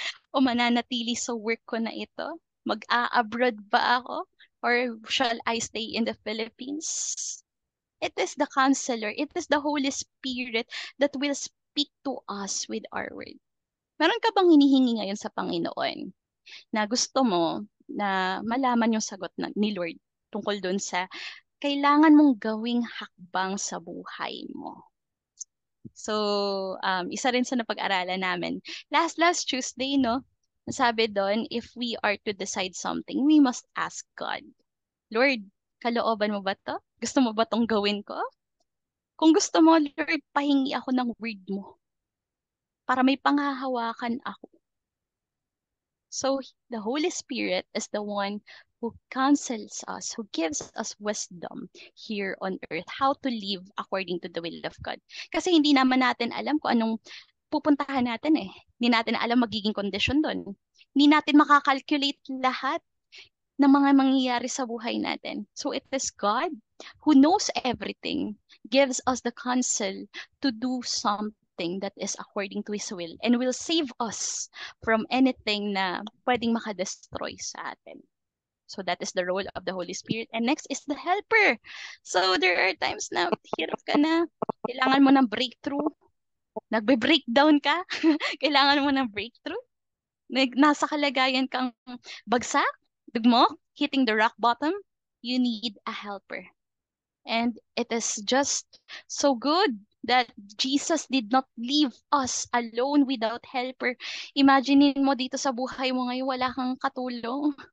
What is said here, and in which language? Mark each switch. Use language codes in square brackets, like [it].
[tl] O mananatili sa work ko na ito? Mag-a-abroad ba ako? [en] Or shall I stay in the Philippines? It is the counselor. It is the Holy Spirit that will speak to us with our word. [tl] Meron ka bang hinihingi ngayon sa Panginoon na gusto mo na malaman yung sagot ni Lord tungkol doon sa kailangan mong gawing hakbang sa buhay mo? So, isa rin sa napag-aralan namin. Last Tuesday, no? Sabi doon, [en] if we are to decide something, we must ask God. [tl] Lord, kalooban mo ba to? Gusto mo ba tong gawin ko? Kung gusto mo, Lord, pahingi ako ng word mo para may panghahawakan ako. [en] So the Holy Spirit is the one who counsels us, who gives us wisdom here on earth, how to live according to the will of God. [tl] Kasi hindi naman natin alam kung anong pupuntahan natin eh. Hindi natin alam magiging kondisyon doon. Hindi natin makakalculate lahat ng mga mangyayari sa buhay natin. [en] So it is God who knows everything, gives us the counsel to do something that is according to His will and will save us from anything [tl] na pwedeng makadestroy sa atin. [en] So that is the role of the Holy Spirit. And next is the helper. So there are times [tl] na hirap ka na, kailangan mo ng breakthrough, nagbe-breakdown ka, kailangan mo ng breakthrough, nasa kalagayan kang bagsak, dugmok, [en] hitting the rock bottom, you need a helper. And it is just so good that Jesus did not leave us alone without helper. [tl] Imaginein mo dito sa buhay mo ngayon, wala kang katulong.